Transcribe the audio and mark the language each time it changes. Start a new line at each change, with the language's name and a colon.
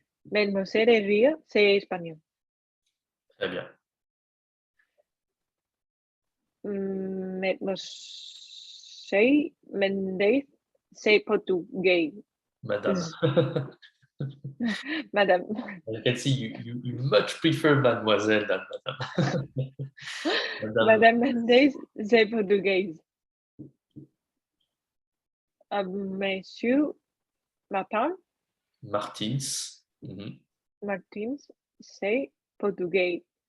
French: Mademoiselle Ria, c'est espagnol. Très bien. Mademoiselle Mendez, c'est portugais. Madame. Madame.
English: I can see you much prefer mademoiselle than madame.
French: Madame Mendez, c'est portugais. Monsieur Martin. Martins. Mhm. Martins, c'est portugais.